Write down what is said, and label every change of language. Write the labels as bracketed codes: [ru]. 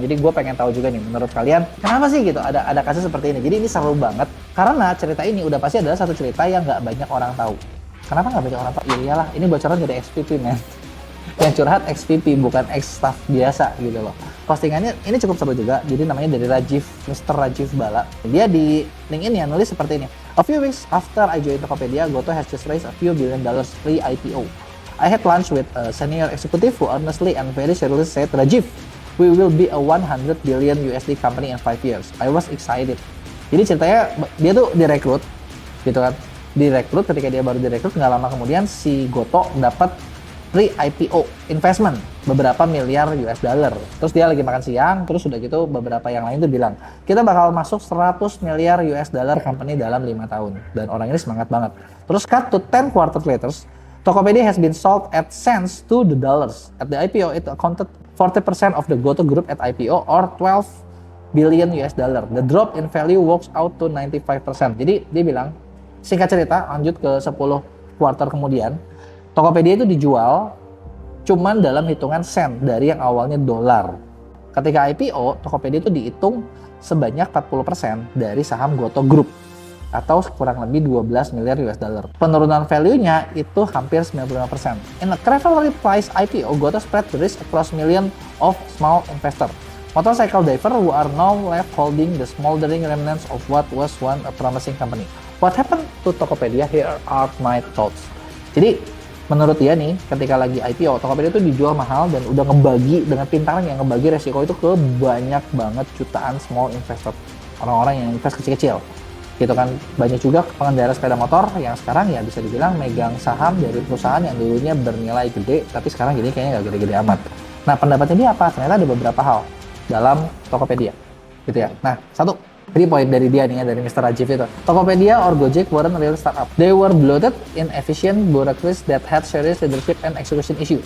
[id] Jadi gue pengen tahu juga nih, menurut kalian kenapa sih gitu ada kasus seperti ini. Jadi ini seru banget karena cerita ini udah pasti adalah satu cerita yang nggak banyak orang tahu. Kenapa nggak banyak orang tahu? Ya iyalah, ini bocoran dari XVP men. Yang curhat XVP bukan ex staff biasa gitu loh. Postingannya ini cukup seru juga. Jadi namanya dari Rajiv, Mr. Rajiv Bala. Dia di LinkedIn ya nulis seperti ini. [en] A few weeks after I joined Tokopedia, Goto has just raised a few $1 billion pre-IPO. I had lunch with a senior executive who honestly and very seriously said, Rajiv, we will be a 100 billion USD company in 5 years. I was excited. [id] Jadi ceritanya dia tuh direkrut, gitu kan. Direkrut, ketika dia baru direkrut, nggak lama kemudian si Goto dapat pre-IPO investment beberapa miliar US dollar. Terus dia lagi makan siang, terus udah gitu beberapa yang lain tuh bilang, kita bakal masuk 100 miliar US dollar company dalam 5 tahun. Dan orang ini semangat banget. [en] Terus cut to 10 quarter later, Tokopedia has been sold at cents to the dollars. At the IPO, it accounted 40% of the Goto Group at IPO or 12 billion US dollar. The drop in value works out to 95%. [id] Jadi dia bilang, singkat cerita, lanjut ke 10 quarter kemudian, Tokopedia itu dijual cuman dalam hitungan sen dari yang awalnya dolar. Ketika IPO, Tokopedia itu dihitung sebanyak 40% dari saham Goto Group atau kurang lebih 12 miliar US dollar. Penurunan value-nya itu hampir 95%. [en] In a cleverly priced IPO, Goto spread the risk across millions of small investors. Motorcycle diver who are now left holding the smoldering remnants of what was once a promising company. What happened to Tokopedia? Here are my thoughts. [id] Jadi, menurut dia nih, ketika lagi IPO, Tokopedia itu dijual mahal dan udah ngebagi dengan pintarnya ngebagi resiko itu ke banyak banget jutaan small investor. Orang-orang yang invest kecil-kecil. Gitu kan, banyak juga pengendara sepeda motor yang sekarang ya bisa dibilang megang saham dari perusahaan yang dulunya bernilai gede, tapi sekarang gini kayaknya nggak gede-gede amat. Nah, pendapatnya dia apa? Ternyata ada beberapa hal dalam Tokopedia, gitu ya. Nah, satu, jadi poin dari dia nih ya, dari Mr. [en] Rajiv itu. Tokopedia or Gojek weren't real startup. They were bloated, inefficient bureaucracies that had serious leadership and execution issue.